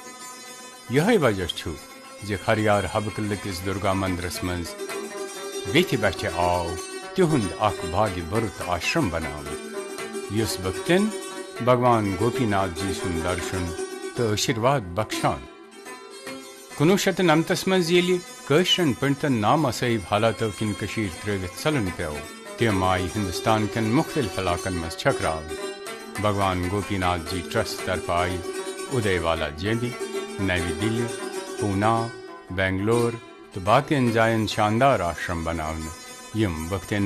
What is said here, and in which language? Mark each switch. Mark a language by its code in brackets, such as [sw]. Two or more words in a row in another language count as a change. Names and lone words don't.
[ks] یِہوے وجہ چھُ زِ خریار حبہٕ قلعہٕ کِس درگا مندرس منٛز ویتھِ بٹھِ آو تِہُنٛد اکھ بھاگہِ بھرُت آشرم بناونہٕ یُس بختن بھگوان گوپی ناتھ جی سُنٛد درشن تہٕ آشیرواد بخشان. 1999 منٛز ییٚلہِ کٲشرٮ۪ن پنڈتن نامسٲہِب حالاتو کِنۍ کٔشیٖر ترٲوِتھ ژلُن پیوٚو تم آئی ہندوستان کن مختلف علاقن مز چھکراو بھگوان گوپی ناتھ جی ٹرسٹ طرف آئی ادے والا جیندی، نئی دلی، پونا، بنگلور تو باقین جائن شاندار آشرم بناون یم بختین